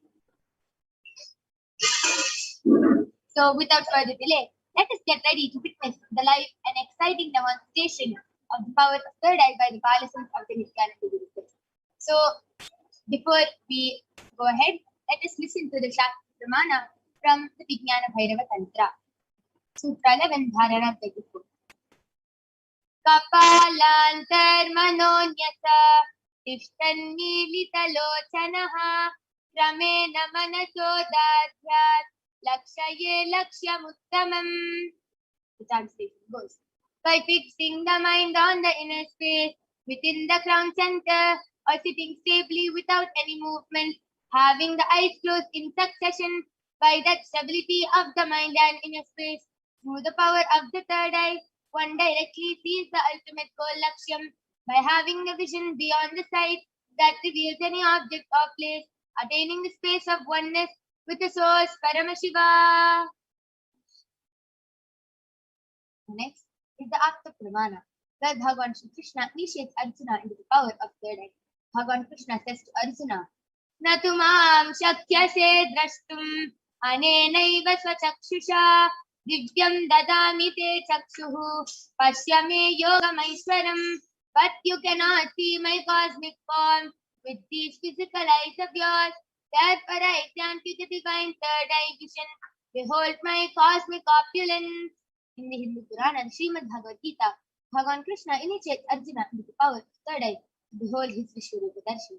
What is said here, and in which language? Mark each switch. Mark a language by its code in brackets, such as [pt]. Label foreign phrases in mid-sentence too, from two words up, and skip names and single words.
[en] So without further delay, let us get ready to witness the live and exciting demonstration of the power of third eye by the partisans of the Nithyananda Gurukul. So before we go ahead, let us listen to the Shastra Pramana from the Vijnana Bhairava Tantra. Sutra 11, Dharana 34. [sa] कपालान्तर्मनोन्यस्य तिष्ठन्मीलितलोचनः क्रमेण मनसोदार्ढ्यात् लक्षयेत् लक्ष्यमुत्तमम्. [en] The translation goes, by fixing the mind on the inner space within the crown center or sitting stably without any movement, having the eyes closed in succession, by that stability of the mind and inner space, through the power of the third eye, one directly sees the ultimate goal Lakshyam by having a vision beyond the sight that reveals any object or place, attaining the space of oneness with the source Paramashiva. Next is the Apta Pramana, where Bhagavan Shri Krishna initiates Arjuna into the power of third eye. Bhagavan Krishna says to Arjuna, [sa] "न तु मां शक्यसे द्रष्टुम् अनेनैव स्वचक्षुषा दिव्यं ददामि ते चक्षुः पश्य मे योगमैश्वरम्." [en] But you cannot see my cosmic form with these physical eyes of yours. Therefore I grant you the divine third eye vision. Behold my cosmic opulence. In the Hindu Purana, the Srimad Bhagavad Gita, Bhagavan Krishna initiates Arjuna into the power of third eye to behold his Vishwarupa Darshan.